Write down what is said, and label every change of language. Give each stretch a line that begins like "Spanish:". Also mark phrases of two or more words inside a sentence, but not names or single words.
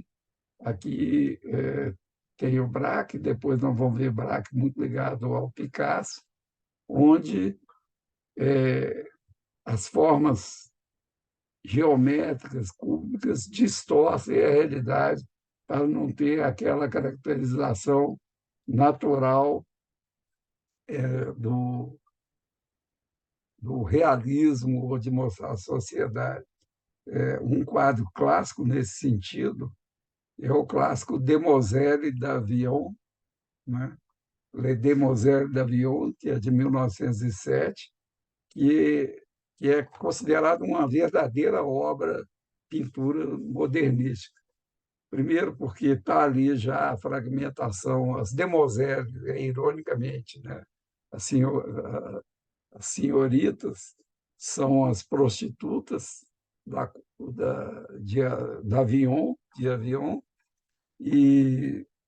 Portuguese: Aqui tem o Braque, depois nós vamos ver Braque muito ligado ao Picasso, onde as formas geométricas, cúbicas, distorcem a realidade para não ter aquela caracterização natural do realismo ou de mostrar a sociedade. Um quadro clássico nesse sentido é o clássico Demoiselle d'Avion, né? Les Demoiselles d'Avion, que é de 1907, que é considerado uma verdadeira obra pintura modernística. Primeiro, porque está ali já a fragmentação, as demoiselles, ironicamente, né? As, as senhoritas são as prostitutas da, da Avion, e